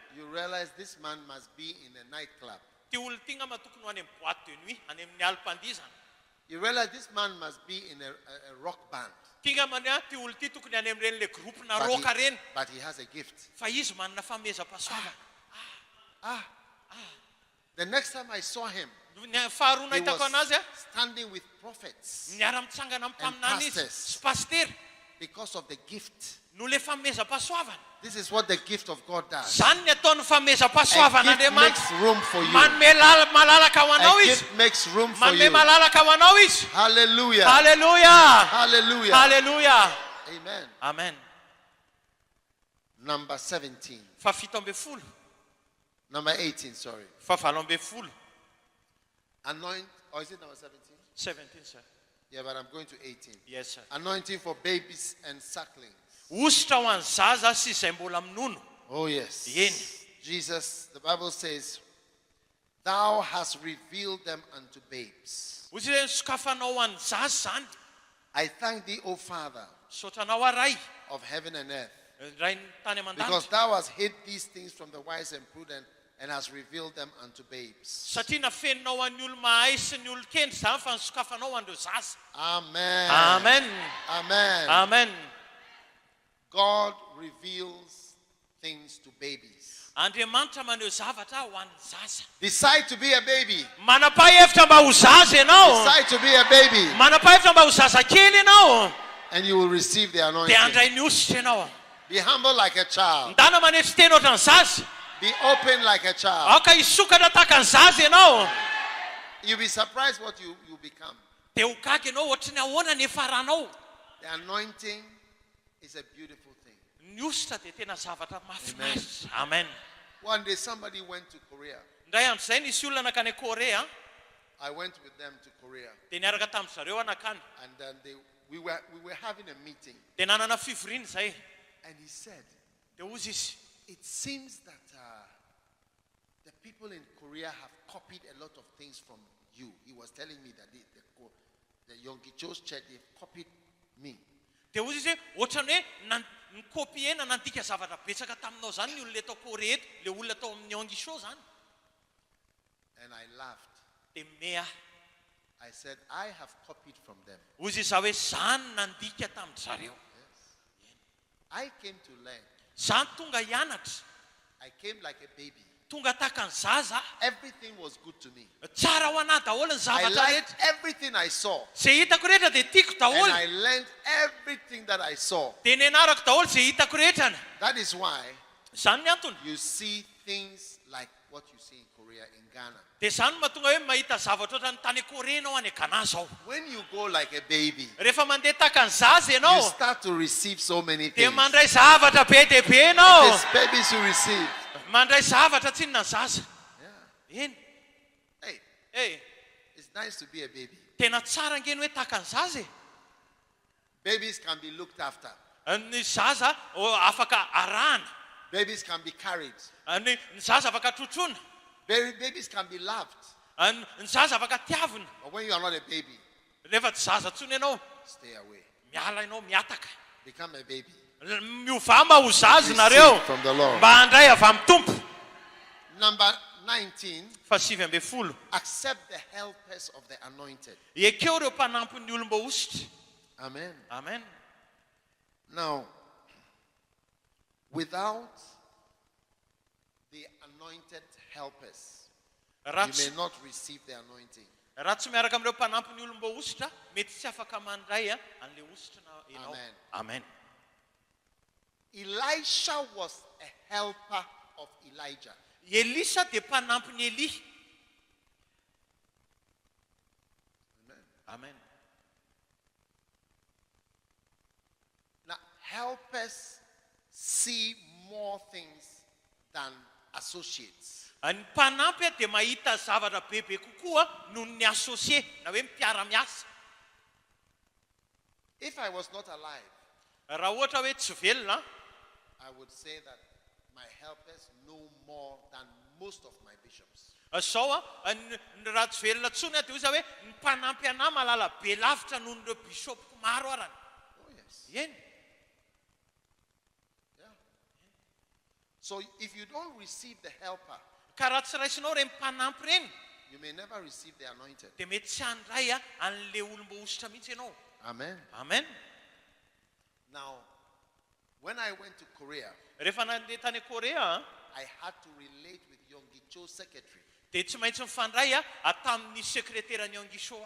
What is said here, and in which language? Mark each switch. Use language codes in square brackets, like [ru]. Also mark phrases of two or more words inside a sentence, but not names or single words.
[en] you realize this man must be in a nightclub. [mg] ty olona ty ngamba tokony ho any amin'ny [fr] boîte de nuit, [mg] any amin'ny alim-pandizana. [en] You realize this man must be in a rock band. [mg] Ty ngamany a, ty olona ty tokony any amin'ireny [fr] le groupe [mg] na [en] But [mg] roka reny. [en] but he has a gift. [mg] Fa izy manana famezam-pahasoavana. [en] The next time I saw him, [mg] Ny faharoa [en] he [mg] nahitako [en] was [mg] anazy a, [en] standing with prophets [mg] miara-mitsangana amin'ny mpaminany izy [en] pastors. [mg] sy pastery [en] because of the gift. [mg] no le famezam-pahasoavana. [en] This is what the gift of God does. [mg] Zany ny ataon'ny [en] A [mg] famezam-pahasoavana [en] gift makes [mg] Andriamanitra. [en] room for you. [mg] Manome malalaka ho anao [en] A [mg] izy. [en] gift makes room for [mg] Manome [en] you. [mg] malalaka ho anao izy. [en] Hallelujah. [mg] Hallelujah. [en] Hallelujah. [mg] Hallelujah. [en] Amen. [mg] Amen. [en] Number 17. [mg] Fa 17. [en] Number 18, sorry. [mg] Fa 17. [en] Anoint, or is it number 17? 17, sir. Yeah, but I'm going to 18. Yes, sir. Anointing for babies and sucklings. [mg] Ositra ho an'ny zaza sy izay mbola minono. [en] Oh, yes. [mg] Yeny. [en] Jesus, the Bible says, Thou hast revealed them unto babes. [mg] Ozy hoe sokafanao ho an'ny zaza zany. [en] I thank thee, O Father [mg] Sotranao aray. [en] of heaven and earth, [mg] Ray ny tany [en] because [mg] aman-danitra. [en] thou hast hid these things from the wise and prudent and has revealed them unto babes. [mg] Satria nafeninao an'ny olo mahay sy ny olo kendry zany fa nisokafanao andreo zaza. [en] Amen. [mg] Amen. [en] Amen. [mg] Amen. [en] God reveals things to babies. [mg] Andriamanitra maneho zavatra ho an'ny zaza. [en] Decide to be a baby. [mg] Manapa-hevitra mba ho zaza ianao. [en] Decide to be a baby. [mg] Manapa-hevitra mba ho zaza kely ianao. [en] And you will receive the anointing. [mg] Dia andray ny ositra ianao. [en] Be humble like a child. [mg] Ndana manetry teny ohatry ny zaza. [en] Be open like a child. [mg] Aka hisokatra tahaka ny zaza ianao. [en] You'll be surprised what you become. [mg] Dia ho gaga ianao ohatry ny ahoana ny efaranao. [en] The anointing is a beautiful thing. [mg] Ny ositra dia tena zavatra mahafinaritra. [en] Amen. One day somebody went to Korea. [mg] Ndray andro nisy olona nakany Korea. [en] I went with them to Korea. [mg] Dia niaraka tamin'zareo anakany. [en] And then we were having a meeting. [mg] Dia nanana fivoriana zay. [en] And he said, [mg] Dia ozy izy. [en] it seems that the people in Korea have copied a lot of things from you. He was telling me that the Yongicho's church, they've copied me. [mg] Dia ozy izy ohatrany hoe nikopiena nandika zavatra betsaka taminao zany ny olona tao Korea eto, le olona tao amin'ny Yongisho zany. [en] And I laughed. [mg] Dia mea. [en] I said, I have copied from them. [mg] Ozy izy hoe zany nandika tamin'zareo. [en] I came to learn. [mg] Zany tonga hianatra. [en] I came like a baby. [mg] Tonga tahaka ny zaza. [en] Everything was good to me. [mg] Tsara ho anahy daholo ny [en] I [mg] zavatra [en] liked [mg] rehetra. [en] everything I saw. [mg] Zay hitako rehetra dia tiako [en] And [mg] daholo. [en] I learned everything that I saw. [mg] Dia nianarako daholo zay hitako rehetra. [en] That is why [mg] Zany ny antony. [en] you see things like what you see in Korea, in Ghana. [mg] Dia zany mahatonga hoe mahita zavatra ohatran'ny tany Korea ianao any Ghana zao. [en] When you go like a baby, [mg] Rehefa mandeha tahaka ny zaza [en] you [mg] ianao, [en] start to receive so many [mg] dia [en] things. [mg] mandray zavatra be dia be ianao. [en] These babies you receive. [mg] Mandray zavatra tsinona ny zaza. [en] Yeah. [mg] Eny. [en] Hey, [mg] Eh, [en] it's nice to be a baby. [mg] tena tsara ngeny hoe tahaka ny zaza. [en] Babies can be looked after. [mg] Ny zaza afaka arahana. [en] Babies can be carried. [mg] Ny zaza afaka trotrona. [en] Babies can be loved. [mg] Ny zaza afaka tiavina. [en] But when you are not a baby, [mg] Rehefa tsy zaza tsony ianao, [en] stay away. [mg] miala ianao miataka. [en] Become a baby. [mg] Miova mba ho zaza [en] Receive [mg] nareo. [en] from the Lord. [mg] Mba handray avy amin'ny tompo. [en] Number 19, [mg] Fa 7 [en] accept the helpers of the anointed. [mg] Ekeo reo mpanampin'ny olom-boositra. [en] Amen. [mg] Amen. [en] Now, without the anointed helpers, you may not receive the anointing. [mg] Raha tsy miaraka amin'ireo mpanampin'ny olom-boositra, mety tsy afaka mandray an'ilay ositra ianao. [en] Amen. [mg] Amen. [en] Elisha was a helper of Elijah. [mg] Elisa dia mpanampin'ny Eli. [en] Amen. [mg] Amen. [en] Now, helpers see more things than associates. [mg] Ny mpanampy dia mahita zavatra bebe kokoa noho ny associé na hoe mpiara-miasa. [en] If I was not alive, [mg] Raha ohatra hoe tsy velona, [en] I would say that my helpers know more than most of my bishops. [mg] zao raha tsy velona tsony dia ozy hoe ny mpanampy anahy malala be lavitra noho nyreo bisopoko maro arany. [en] Oh, yes. [mg] Eny. [en] Yeah. So if you don't receive the helper, [mg] Ka raha tsy raisinao reny mpanampy reny, [en] you may never receive the anointed. [mg] dia mety tsy handray an'ilay olom-boositra mihitsy ianao. [en] Amen. [mg] Amen. [en] Now, when I went to Korea, [mg] Rehefa nandeha tany Korea, [en] I had to relate with Yongicho's secretary [mg] dia tsy maintsy mifandray tamin'ny sekreterany Yongisho